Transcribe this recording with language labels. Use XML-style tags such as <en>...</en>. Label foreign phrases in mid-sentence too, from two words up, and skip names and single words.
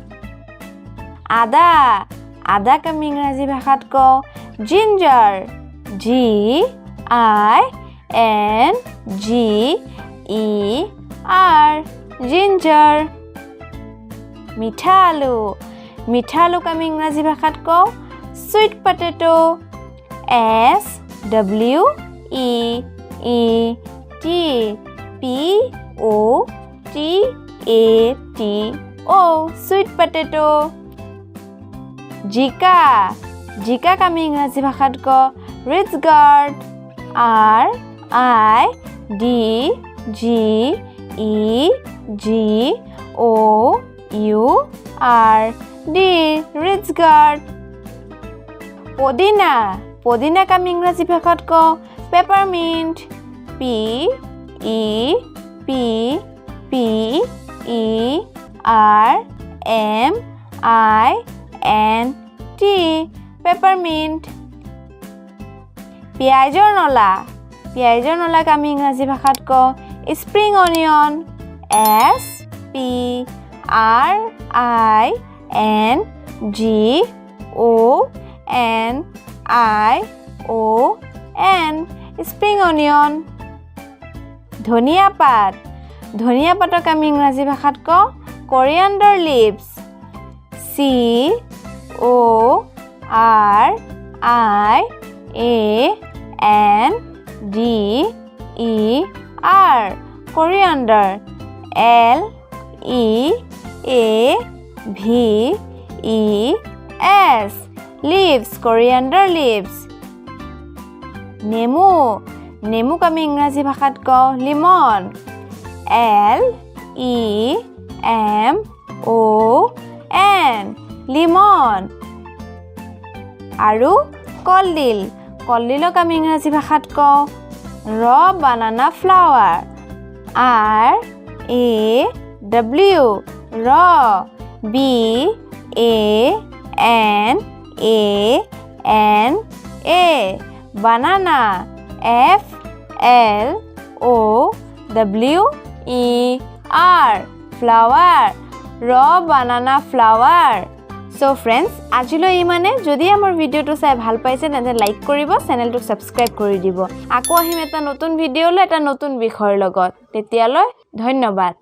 <as>আদাক আমি ইংৰাজী ভাষাত কওঁ জিঞ্জাৰ</as> <en>G I N G E R</en> <as>জিঞ্জাৰ মিঠা আলুক আমি ইংৰাজী ভাষাত কওঁ</as> <en>sweet potato S W E E T P O T A T O sweet potato</en> <as>জিকাক আমি ইংৰাজী ভাষাত কওঁ</as> <en>ridge gourd R I D G E G O U R D ridge gourd</en> <as>পদিনাক আমি ইংৰাজী ভাষাত কওঁ</as> <en>peppermint P E P P E R M I N T peppermint</en> <as>পিয়াজৰ নলাক আমি ইংৰাজী ভাষাত কওঁ</as> <en>spring onion S P R I N G O N I O N spring onion</en> <as>ধনিয়া পাতক আমি ইংৰাজী ভাষাত কওঁ</as> <en>coriander leaves C O R I A N D E R coriander L E A V E S leaves coriander leaves</en> <as>নেমু নেমুক আমি ইংৰাজী ভাষাত কওঁ</as> <en>lemon L E M O N lemon</en> <as>আৰু কলডিল কলডিলক আমি ইংৰাজী ভাষাত কওঁ</as> <en>raw banana flower R A W raw B A N A N A banana F L O W E R flower raw banana flower So friends</en> <as>আজিলৈ ইমানে যদি আমাৰ ভিডিওটো চাই ভাল পাইছে তেন্তে লাইক কৰিব চেনেলটো সাবস্ক্ৰাইব কৰি দিব আকৌ আহিম এটা নতুন ভিডিও লৈ এটা নতুন বিষয়ৰ লগত তেতিয়ালৈ ধন্যবাদ</as>